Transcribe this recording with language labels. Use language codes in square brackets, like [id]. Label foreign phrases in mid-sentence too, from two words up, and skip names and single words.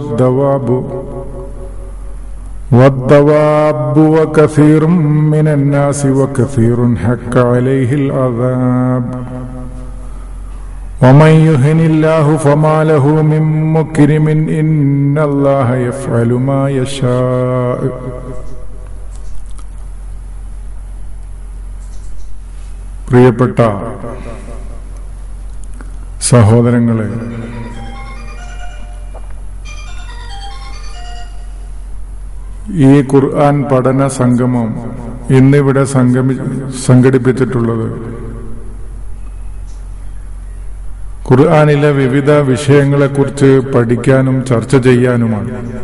[ar] والدواب وكثير من الناس وكثير حق عليه العذاب ومن يهن الله فما له من مكرم إن الله يفعل ما يشاء. [ml] പ്രിയപ്പെട്ട സഹോദരങ്ങളെ, ഈ ഖുർആൻ പഠന സംഗമം ഇന്നിവിടെ സംഘടിപ്പിച്ചിട്ടുള്ളത് ഖുർആനിലെ വിവിധ വിഷയങ്ങളെക്കുറിച്ച് പഠിക്കാനും ചർച്ച ചെയ്യാനുമാണ്.